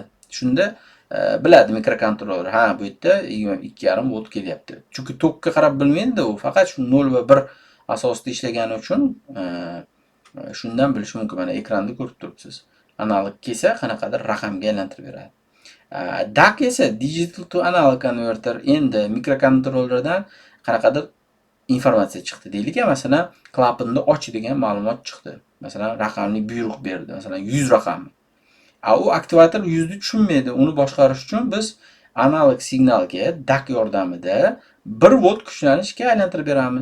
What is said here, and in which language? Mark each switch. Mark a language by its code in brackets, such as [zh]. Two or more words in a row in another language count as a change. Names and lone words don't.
[uz] Shunda biladi mikrokontroller, ha bu yerda 2,5 volt kelyapti. Chunki tokka qarab bilmaydi u, faqat shu 0 va 1 asosida ishlagani uchun shundan bilish mumkin. Mana ekranda ko'rib turibsiz. Analog kelsa qanaqadir raqamga aylantirib beradi. DAC esa [en] digital to analog converter. [uz] Endi mikrokontrollerdan qanaqadir informatsiya chiqdi deylik, masalan klapanni och degan ma'lumot chiqdi. Masalan raqamli buyruq berdi, masalan 100 raqami. U aktivator 100 ni tushunmaydi. Uni boshqarish uchun biz analog signalga DAC yordamida 1 volt kuchlanishga aylantirib beramiz.